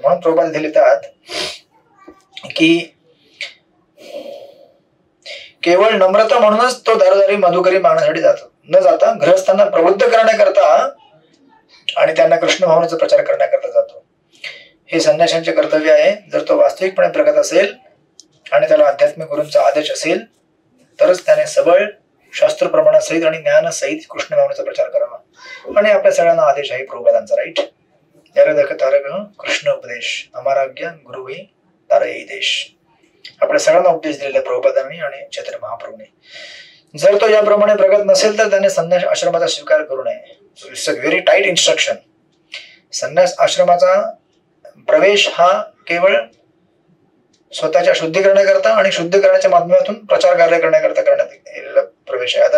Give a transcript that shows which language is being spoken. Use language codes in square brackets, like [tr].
[mr] म्हणून प्रभुपाद इथे लिहितात की केवळ नम्रता म्हणूनच तो दारोदारी मधुकरी मागण्यासाठी जातो, न जाता गृहस्थांना प्रबुद्ध करण्याकरता आणि त्यांना कृष्ण भावनेचा प्रचार करण्याकरता जातो. हे संन्याशांचे कर्तव्य आहे. जर तो वास्तविकपणे प्रगत असेल आणि त्याला आध्यात्मिक गुरूंचा आदेश असेल तरच त्याने सबळ शास्त्र प्रमाणासहित आणि ज्ञानासहित कृष्ण भावनेचा प्रचार करावा. आणि आपल्या सगळ्यांना आदेश आहे प्रभुपादांचा, राईट? जर तारक कृष्ण उपदेश हमारा ज्ञान गुरु ही तारई देश. आपल्या सगळ्यांना उपदेश दिलेला प्रभुपादांनी आणि चैतन्य महाप्रभूने. जर तो याप्रमाणे प्रगत नसेल तर त्याने संन्यास आश्रमाचा स्वीकार करू नये. [en] It's a very tight instruction. [mr] संन्यास आश्रमाचा प्रवेश हा केवळ स्वतःच्या शुद्धीकरणाकरता आणि शुद्धीकरणाच्या माध्यमातून प्रचार कार्य करण्याकरता करण्यात प्रवेश आहे.